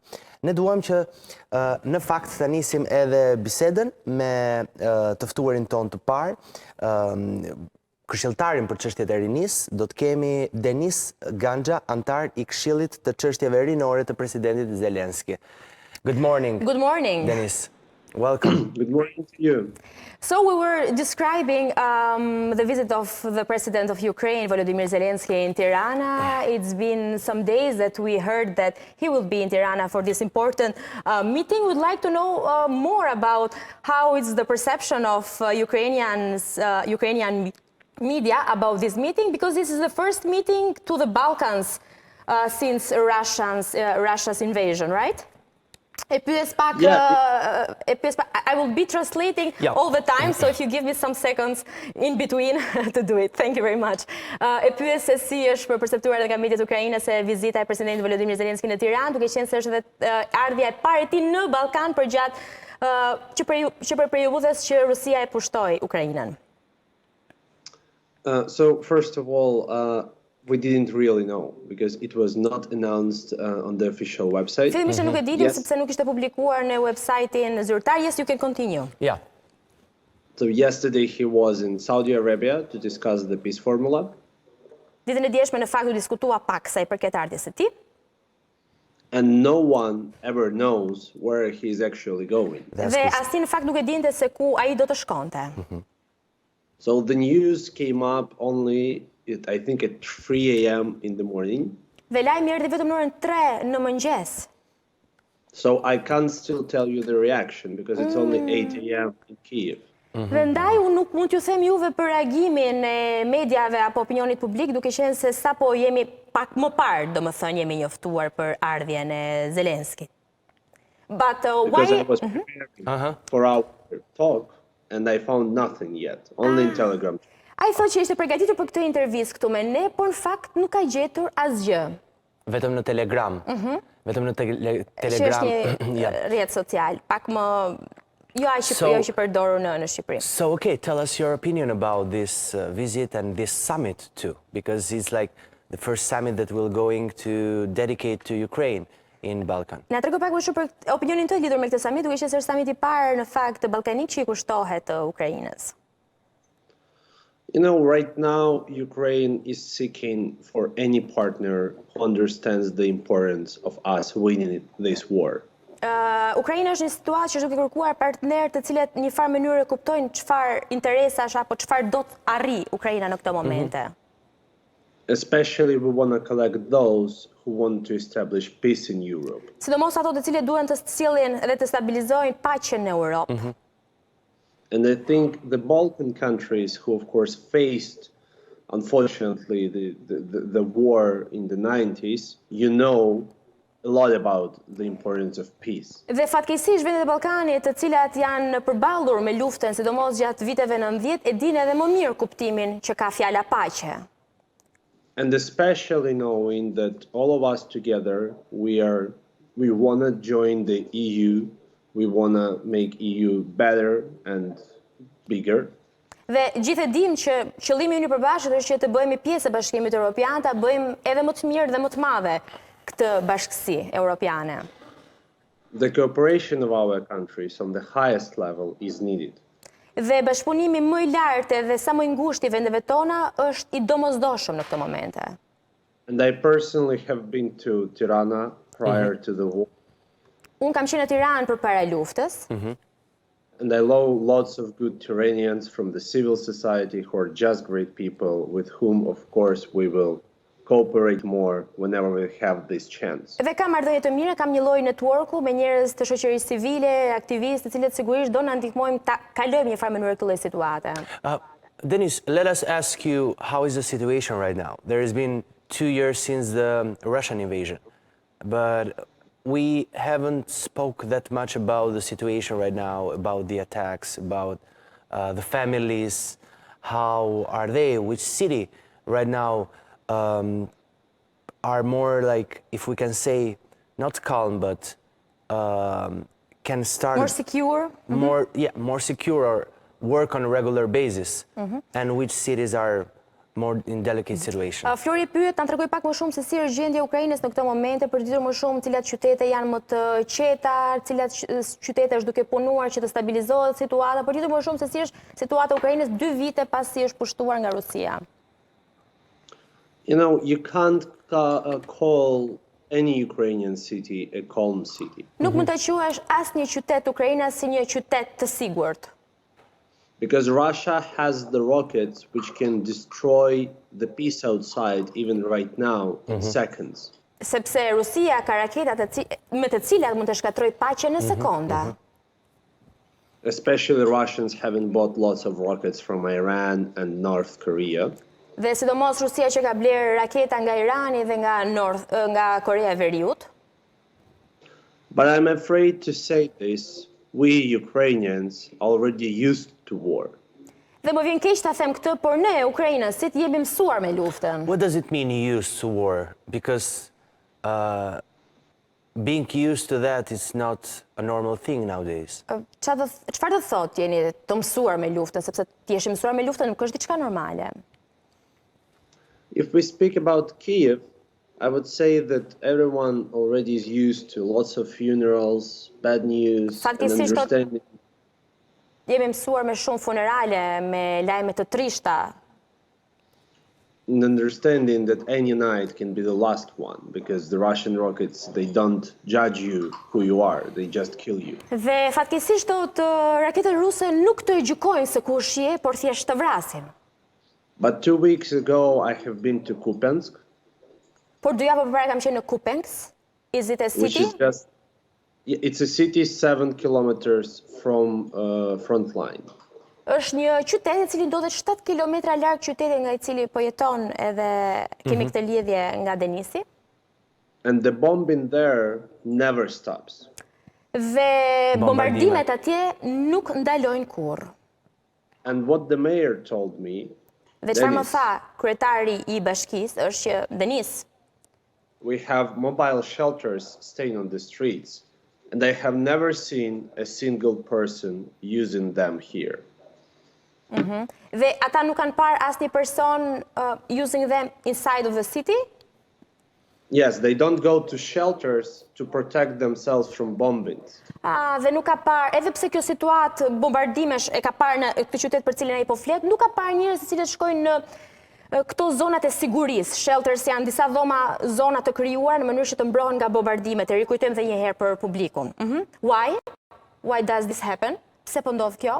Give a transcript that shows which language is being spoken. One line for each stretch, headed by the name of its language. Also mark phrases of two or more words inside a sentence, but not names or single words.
Albanian: Ne duam që në fakt të nisim edhe bisedën me të ftuarin ton të parë, këshilltarin për çështjet e rinisë, do të kemi Denis Ganxha, antar i Këshillit të çështjeve rinore të presidentit Zelensky.
English: Good morning. Good morning. Denis. Welcome. Good morning to you. So we were describing the visit of the president of Ukraine, Volodymyr Zelensky, in Tirana. It's been some days that we heard that he will be in Tirana for this important meeting. We'd like to know more about how is the perception of Ukrainian media about this meeting, because this is the first meeting to the Balkans since Russia's invasion, right? I will be translating all the time, so if you give me some seconds in between to do it. Thank you very much.
Albanian: E pyes se si është perceptuar nga mediat ukrainase vizita e presidentit Volodymyr Zelensky në Tiranë, duke qenë se është edhe ardhja e parë e tij në Ballkan përgjatë që për periudhës që Rusia e pushtoi Ukrainën.
English: So first of all, we didn't really know because it was not announced on the official website.
Albanian: Fillimisht nuk e ditim sepse nuk ishte publikuar në website-in zyrtar.
English: Yes, you can continue. Yeah. So yesterday he was in Saudi Arabia to discuss the peace formula.
Albanian: Ditën e dieshme në fakt u diskutua pak sa i përket ardhjes së tij.
English: And no one ever knows where he's actually going.
Albanian: Dhe asnjë në fakt nuk e dinte se ku ai do të shkonte.
English: So the news came up only I think at 3 a.m. in the morning.
Albanian: Dhe lajmi erdhi vetëm në orën 3 në mëngjes.
English: So I can't still tell you the reaction because it's only 8 a.m. in Kiev.
Albanian: Dhe ndaj unë nuk mund t'ju them juve për reagimin e mediave apo opinionit publik, duke qenë se sapo jemi pak më parë, domethënë jemi njoftuar për ardhjen e Zelenskit.
English: But because I was preparing for our talk and I found nothing yet, only in Telegram.
Albanian: Ai thotë që ishte përgatitur për këtë intervistë këtu me ne, por në fakt nuk ka gjetur asgjë. Vetëm në Telegram. Vetëm në Telegram. Që është një rrjet social, pak më jo që përdorur në Shqipëri.
English: So okay, tell us your opinion about this visit and this summit too, because it's like the first summit that we're going to dedicate to Ukraine in Balkan.
Albanian: Na trego pak më shumë për opinionin tënd lidhur me këtë summit, duke qenë se është summiti i parë në fakt ballkanik që i kushtohet Ukrainës.
English: You know, right now, Ukraine is seeking for any partner who understands the importance of us winning this war.
Albanian: Ukraina është një situatë që është duke kërkuar partnerë të cilët një farë mënyrë kuptojnë çfarë interesash apo çfarë do të arrijë Ukraina në këto momente.
English: Especially we want to collect those who want to establish peace in Europe.
Albanian: Sidomos ato të cilët duan të sjellin dhe të stabilizojnë paqen në Europë.
English: And I think the Balkan countries who of course faced, unfortunately, the war in the 90s, you know a lot about the importance of peace.
Albanian: Dhe fatkeqësisht vendet e Ballkanit, të cilat janë përballur me luftën, sidomos gjatë viteve 90, e dinë edhe më mirë kuptimin që ka fjala paqe.
English: And especially knowing that all of us together, we want to join the EU, we want to make EU better and bigger.
Albanian: Dhe gjithë e dimë që qëllimi ynë i përbashkët është që të bëhemi pjesë e Bashkimit Evropian, ta bëjmë edhe më të mirë dhe më të madhe këtë bashkësi europiane.
English: The cooperation of our countries on the highest level is needed.
Albanian: Dhe bashkëpunimi më i lartë dhe sa më i ngushtë i vendeve tona është i domosdoshëm në këtë momente.
English: And I personally have been to Tirana prior to the war.
Albanian: Unë kam qenë në Tiranë përpara luftës.
English: And I know lots of good Tiranians from the civil society who are just great people with whom, of course, we will cooperate more whenever we have this chance.
Albanian: Dhe kam marrëdhënie të mira, kam një lloj networku me njerëz të shoqërisë civile, aktivistë, të cilët sigurisht do na ndihmojmë ta kalojmë një farë mënyrë këtë lloj situate.
English: Denis, let us ask you, how is the situation right now? There has been 2 years since the Russian invasion, but we haven't spoke that much about the situation right now, about the attacks, about the families. How are they? Which city right now are more like, if we can say, not calm, but can start More secure? more secure or work on a regular basis, and which cities are more in delicate situation?
Albanian: Flori pyet, ta tregoj pak më shumë se si është gjendja e Ukrainës në këtë momente, për të ditur më shumë cilat qytete janë më të qeta, cilat qytete është duke punuar që të stabilizohet situata, për të ditur më shumë se si është situata e Ukrainës 2 vite pasi është pushtuar nga Rusia.
English: You know, you can't call any Ukrainian city a calm city.
Albanian: Nuk mund ta quash asnjë qytet të Ukrainës si një qytet të sigurt.
English: Because Russia has the rockets which can destroy the peace outside even right now in seconds.
Albanian: Sepse Rusia ka raketat me të cilat mund të shkatrojë paqen në sekonda.
English: Especially Russians having bought lots of rockets from Iran and North Korea.
Albanian: Dhe sidomos Rusia që ka bler raketa nga Irani dhe nga Korea e Veriut.
English: But I'm afraid to say this, we Ukrainians already used to war.
Albanian: Dhe më vjen keq ta them këtë, por ne ukrainësit jemi mësuar me luftën.
English: What does it mean used to war? Because being used to that is not a normal thing nowadays.
Albanian: Çfarë do thotë jeni të mësuar me luftën, sepse ti je mësuar me luftën nuk është diçka normale.
English: If we speak about Kiev, I would say that everyone already is used to lots of funerals, bad news, and understanding.
Albanian: Jemi mësuar me shumë funerale, me lajme të trishta.
English: And understanding that any night can be the last one, because the Russian rockets, they don't judge you who you are, they just kill you.
Albanian: Dhe fatkeqësisht raketet ruse nuk të gjykojnë se kush je, por thjesht të vrasin.
English: But 2 weeks ago, I have been to Kupiansk.
Albanian: Por 2 javë përpara kam qenë në Kupiansk.
English: Is it a city? Which is just, it's a city 7 kilometers from front line.
Albanian: Është një qytet i cili ndodhet 7 kilometra larg qytetit nga i cili po jeton edhe kemi këtë lidhje nga Denisi.
English: And the bombing there never stops.
Albanian: Dhe bombardimet atje nuk ndalojnë kurrë.
English: And what the mayor told me,
Albanian: Dhe çfarë më tha kryetari i bashkisë është që Denis,
English: we have mobile shelters staying on the streets, and I have never seen a single person using them here.
Albanian: Dhe ata nuk kanë parë asnjë person
English: using them inside of the city? Yes, they don't go to shelters to protect themselves from bombings.
Albanian: Dhe nuk ka parë, edhe pse kjo situatë bombardimesh e ka parë në këtë qytet për cilin ai po flet, nuk ka parë njerëz të cilët shkojnë në këto zonat e sigurisë. Shelters janë disa zona të krijuar në mënyrë që të mbrohen nga bombardimet. E rikujtojmë edhe një herë për publikun.
English: Why? Why does this happen?
Albanian: Pse po ndodh kjo?